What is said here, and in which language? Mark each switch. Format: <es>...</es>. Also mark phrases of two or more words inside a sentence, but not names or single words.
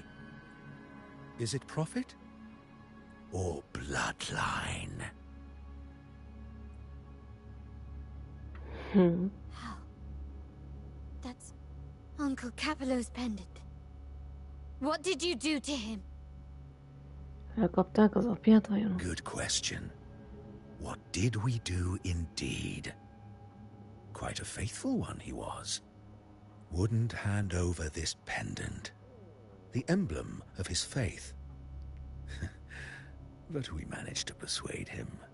<en>Is it profit or bloodline? How? That's Uncle Capello's pendant. What did you do to him?</en> <hu>Elkapták az apját vajon?</hu> <en>Good question. What did we do indeed? Quite a faithful one he was. Wouldn't hand over this pendant, the emblem of his faith. But we managed to persuade him.</en>